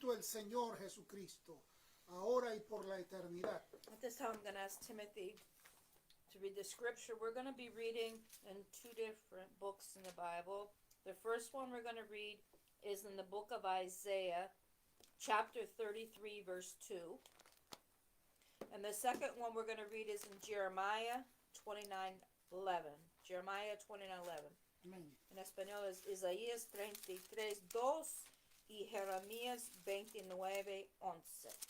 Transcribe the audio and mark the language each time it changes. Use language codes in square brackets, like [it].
[es] Señor Jesucristo, ahora y por la eternidad. [en] At this time, I'm going to ask Timothy to read the scripture. We're going to be reading in two different books in the Bible. The first one we're going to read is in the book of Isaiah, chapter 33, verse 2. And the second one we're going to read is in Jeremiah 29:11. Jeremiah 29:11. [es] Amén. En español es Isaías 33:2 y Jeremías 29:11.